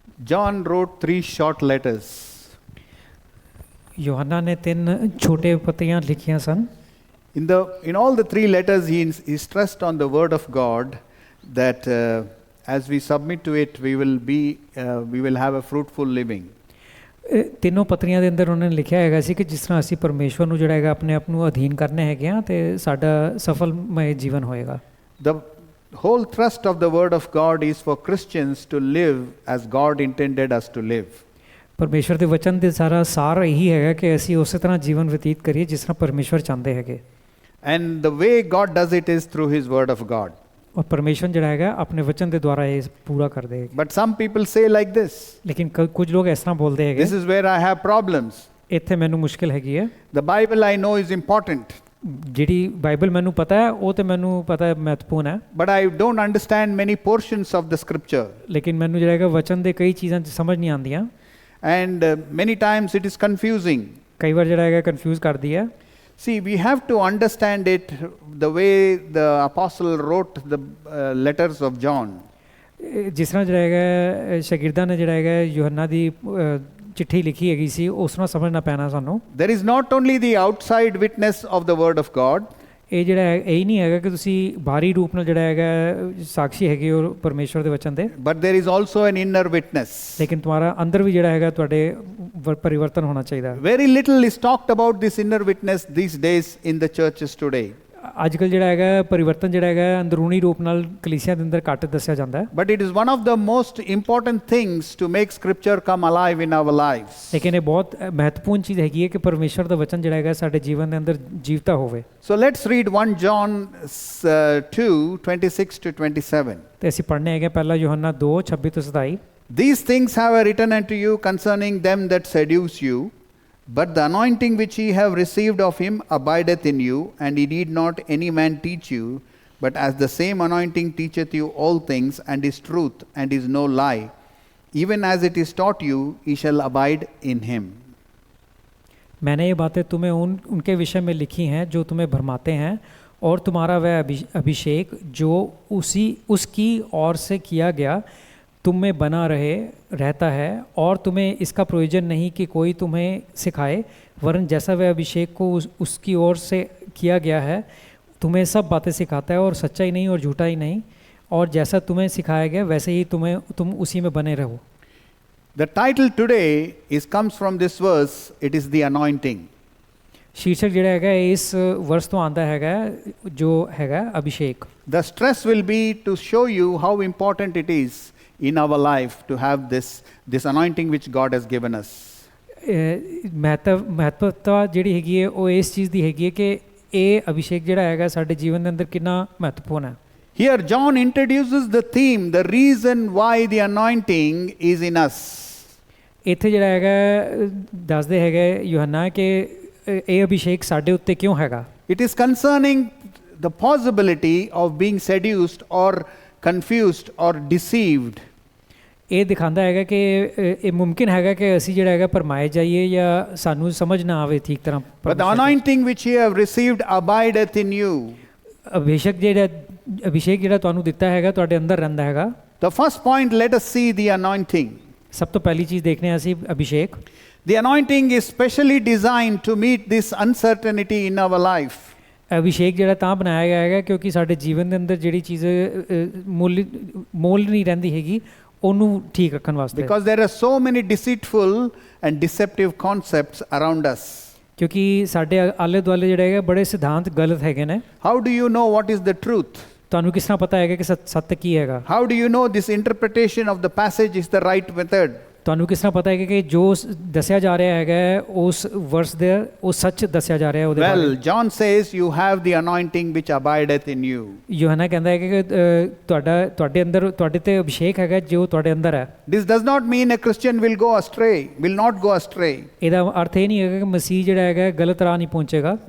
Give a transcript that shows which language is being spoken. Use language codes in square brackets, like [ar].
[en] John wrote 3 short letters. [pa] यूहन्ना ने 3 छोटे पत्रियां लिखियां सन. [en] In all the 3 letters, he stressed on the word of God that as we submit to it, we will have a fruitful living. [pa] ਤਿੰਨੋਂ ਪੱਤਰੀਆਂ ਦੇ ਅੰਦਰ ਉਹਨਾਂ ਨੇ ਲਿਖਿਆ ਹੈਗਾ ਸੀ ਕਿ ਜਿਸ ਤਰ੍ਹਾਂ ਅਸੀਂ ਪਰਮੇਸ਼ਵਰ ਨੂੰ ਜਿਹੜਾ ਹੈਗਾ ਆਪਣੇ ਆਪ ਨੂੰ ਅਧੀਨ ਕਰਨੇ ਹੈਗੇ ਆ ਤੇ ਸਾਡਾ ਸਫਲਮय ਜੀਵਨ ਹੋਏਗਾ. [en] The whole thrust of the word of God is for Christians to live as God intended us to live. [pa] ਪਰਮੇਸ਼ਵਰ ਦੇ ਵਚਨ ਦੇ ਸਾਰਾ ਸਾਰ ਇਹੀ ਹੈਗਾ ਕਿ ਅਸੀਂ ਉਸੇ ਤਰ੍ਹਾਂ ਜੀਵਨ ਬਤੀਤ ਕਰੀਏ ਜਿਸ ਤਰ੍ਹਾਂ ਪਰਮੇਸ਼ਵਰ ਚਾਹੁੰਦੇ ਹੈਗੇ. [en] And the way God does it is through His word of God. [pa] ਔਰ ਪਰਮੇਸ਼ਵਰ ਜਿਹੜਾ ਹੈਗਾ ਆਪਣੇ ਵਚਨ ਦੇ ਦੁਆਰਾ ਇਹ ਪੂਰਾ ਕਰਦੇ ਹੈਗੇ. [en] But some people say like this. [pa] ਲੇਕਿਨ ਕੁਝ ਲੋਕ ਇਸ ਤਰ੍ਹਾਂ ਬੋਲਦੇ ਹੈਗੇ. [en] This is where I have problems. [pa] ਇੱਥੇ ਮੈਨੂੰ ਮੁਸ਼ਕਿਲ ਹੈਗੀ ਹੈ. [en] The Bible I know is important. [pa] ਜਿਹੜੀ ਬਾਈਬਲ ਮੈਨੂੰ ਪਤਾ ਹੈ ਉਹ ਤੇ ਮੈਨੂੰ ਪਤਾ ਹੈ ਮਹੱਤਵਪੂਰਨ ਹੈ. [en] But I don't understand many portions of the scripture. [pa] ਲੇਕਿਨ ਮੈਨੂੰ ਜਿਹੜਾ ਹੈਗਾ ਵਚਨ ਦੇ ਕਈ ਚੀਜ਼ਾਂ ਸਮਝ ਨਹੀਂ ਆਉਂਦੀਆਂ. [en] And many times it is confusing. [pa] ਕਈ ਵਾਰ ਜਿਹੜਾ ਹੈਗਾ ਕਨਫਿਊਜ਼ ਕਰਦੀ ਹੈ. [en] See, we have to understand it the way the apostle wrote the letters of John. [pa] ਜਿਸ ਤਰ੍ਹਾਂ ਜਿਹੜਾ ਹੈਗਾ ਸ਼ਾਗਿਰਦਾਂ ਨੇ ਜਿਹੜਾ ਹੈਗਾ ਯੂਹੰਨਾ ਦੀ ਚਿੱਠੀ ਲਿਖੀ ਹੈਗੀ ਸੀ ਉਸ ਤਰ੍ਹਾਂ ਸਮਝਣਾ ਪੈਣਾ ਸਾਨੂੰ. [en] There is not only the outside witness of the word of God. [pa] ਇਹ ਜਿਹੜਾ ਹੈ ਇਹ ਨਹੀਂ ਹੈਗਾ ਕਿ ਤੁਸੀਂ ਬਾਹਰੀ ਰੂਪ ਨਾਲ ਜਿਹੜਾ ਹੈਗਾ ਸਾਖੀ ਹੈਗੇ ਹੋ ਪਰਮੇਸ਼ਵਰ ਦੇ ਵਚਨ ਦੇ. [en] But there is also an inner witness. [pa] ਲੇਕਿਨ ਤੁਹਾਡਾ ਅੰਦਰ ਵੀ ਜਿਹੜਾ ਹੈਗਾ ਤੁਹਾਡੇ ਪਰਿਵਰਤਨ ਹੋਣਾ ਚਾਹੀਦਾ. [en] Very little is talked about this inner witness these days in the churches today. [pa] ਅੱਜ ਕੱਲ੍ਹ ਜਿਹੜਾ ਹੈਗਾ ਪਰਿਵਰਤਨ ਜਿਹੜਾ ਹੈਗਾ ਅੰਦਰੂਨੀ ਰੂਪ ਨਾਲ ਕਲੀਸਿਆ ਦੇ ਅੰਦਰ ਘੱਟ ਦੱਸਿਆ ਜਾਂਦਾ ਹੈ. [en] But it is one of the most important things to make scripture come alive in our lives. [pa] ਲੇਕਿਨ ਇਹ ਬਹੁਤ ਮਹੱਤਵਪੂਰਨ ਚੀਜ਼ ਹੈਗੀ ਹੈ ਕਿ ਪਰਮੇਸ਼ਵਰ ਦਾ ਵਚਨ ਜਿਹੜਾ ਹੈਗਾ ਸਾਡੇ ਜੀਵਨ ਦੇ ਅੰਦਰ ਜੀਵਤਾ ਹੋਵੇ. [en] So let's read 1 John 2:26 to 27. [pa] ਤੇ ਅਸੀਂ ਪੜ੍ਹਨੇ ਹੈਗੇ ਪਹਿਲਾ ਯੂਹੰਨਾ 2:26 ਤੋਂ 27. [en] These things have I written unto you concerning them that seduce you. But the anointing which ye have received of him abideth in you, and ye need not any man teach you, but as the same anointing teacheth you all things, and is truth, and is no lie, even as it is taught you, ye shall abide in him. [hi] मैंने ये बातें तुम्हें उनके विषय में लिखी हैं जो तुम्हें भरमाते हैं, और तुम्हारा वह अभिषेक जो उसकी ओर से किया गया तुम में बना रहता है, और तुम्हें इसका प्रयोजन नहीं कि कोई तुम्हें सिखाए, वरन जैसा वह अभिषेक को उसकी ओर से किया गया है तुम्हें सब बातें सिखाता है, और सच्चाई नहीं और झूठा ही नहीं, और जैसा तुम्हें सिखाया गया वैसे ही तुम उसी में बने रहो. [en] The title today comes from this verse. It is the anointing. [pa] शीर्षक ਜਿਹੜਾ ਹੈਗਾ ਇਸ ਵਰਸ ਤੋਂ ਆਂਦਾ ਹੈਗਾ ਜੋ ਹੈਗਾ Abhishek. [en] The stress will be to show you how important it is in our life to have this anointing which God has given us. [pa] ਮਹੱਤਵਤਾ ਜਿਹੜੀ ਹੈਗੀ ਹੈ ਉਹ ਇਸ ਚੀਜ਼ ਦੀ ਹੈਗੀ ਹੈ ਕਿ ਇਹ ਅਭਿਸ਼ੇਕ ਜਿਹੜਾ ਹੈਗਾ ਸਾਡੇ ਜੀਵਨ ਦੇ ਅੰਦਰ ਕਿੰਨਾ ਮਹੱਤਵਪੂਰਨ ਹੈ. [en] Here John introduces the theme, the reason why the anointing is in us. [pa] ਇੱਥੇ ਜਿਹੜਾ ਹੈਗਾ ਦੱਸਦੇ ਹੈਗੇ ਯੂਹੰਨਾ ਕਿ ਇਹ ਅਭਿਸ਼ੇਕ ਸਾਡੇ ਉੱਤੇ ਕਿਉਂ ਹੈਗਾ. [en] It is concerning the possibility of being seduced or confused or deceived. [pa] ਇਹ ਦਿਖਾਉਂਦਾ ਹੈਗਾ ਕਿ ਇਹ ਮੁਮਕਿਨ ਹੈਗਾ ਕਿ ਅਸੀਂ ਜਿਹੜਾ ਹੈਗਾ ਭਰਮਾਏ ਜਾਈਏ ਜਾਂ ਸਾਨੂੰ ਸਮਝ ਨਾ ਆਵੇ ਠੀਕ ਤਰ੍ਹਾਂ. [en] But the anointing which ye have received abideth in you. [pa] Abhishek ਜਿਹੜਾ ਤੁਹਾਨੂੰ ਦਿੱਤਾ ਹੈਗਾ ਤੁਹਾਡੇ ਅੰਦਰ ਰਹਿੰਦਾ ਹੈਗਾ. [en] The first point, let us see the anointing. [pa] ਸਭ ਤੋਂ ਪਹਿਲੀ ਚੀਜ਼ ਦੇਖਦੇ ਹਾਂ ਅਸੀਂ Abhishek. [en] The anointing is specially designed to meet this uncertainty in our life. [pa] Abhishek ਜਿਹੜਾ ਤਾਂ ਬਣਾਇਆ ਗਿਆ ਹੈਗਾ ਕਿਉਂਕਿ ਸਾਡੇ ਜੀਵਨ ਦੇ ਅੰਦਰ ਜਿਹੜੀ ਚੀਜ਼ ਮੋਲ ਨਹੀਂ ਰਹਿੰਦੀ ਹੈਗੀ ਉਹਨੂੰ ਠੀਕ ਰੱਖਣ ਵਾਸਤੇ. [en] Because there are so many deceitful and deceptive concepts around us. [pa] ਕਿਉਂਕਿ ਸਾਡੇ ਆਲੇ ਦੁਆਲੇ ਜਿਹੜੇ ਹੈਗੇ ਬੜੇ ਸਿਧਾਂਤ ਗਲਤ ਹੈਗੇ ਨੇ. [en] How do you know what is the truth? [pa] ਤੁਹਾਨੂੰ ਕਿਸ ਤਰ੍ਹਾਂ ਪਤਾ ਹੈਗਾ ਕਿ ਸੱਤ ਕੀ ਹੈਗਾ. [en] How do you know this interpretation of the passage is the right method? [pa] ਤੁਹਾਨੂੰ ਕਿਸ ਤਰ੍ਹਾਂ ਪਤਾ ਹੈ ਕਿ ਜੋ ਦੱਸਿਆ ਜਾ ਰਿਹਾ ਹੈਗਾ ਉਸ ਵਰਸ ਦੇ ਉਹ ਸੱਚ ਦੱਸਿਆ ਜਾ ਰਿਹਾ ਉਹਦੇ ਬਾਰੇ. [en] Well, John says you have the anointing which abideth in you. [pa] ਯੂਹੰਨਾ ਕਹਿੰਦਾ ਹੈ ਕਿ ਤੁਹਾਡੇ ਅੰਦਰ ਤੁਹਾਡੇ ਤੇ ਅਭਿਸ਼ੇਕ ਹੈਗਾ ਜੋ ਤੁਹਾਡੇ ਅੰਦਰ ਹੈ. [en] This does not mean a Christian will not go astray. [pa] ਇਹਦਾ ਅਰਥ ਇਹ ਨਹੀਂ ਹੈਗਾ ਕਿ ਮਸੀਹ ਜਿਹੜਾ ਹੈਗਾ ਗਲਤ ਰਾਹ ਨਹੀਂ ਪਹੁੰਚੇਗਾ.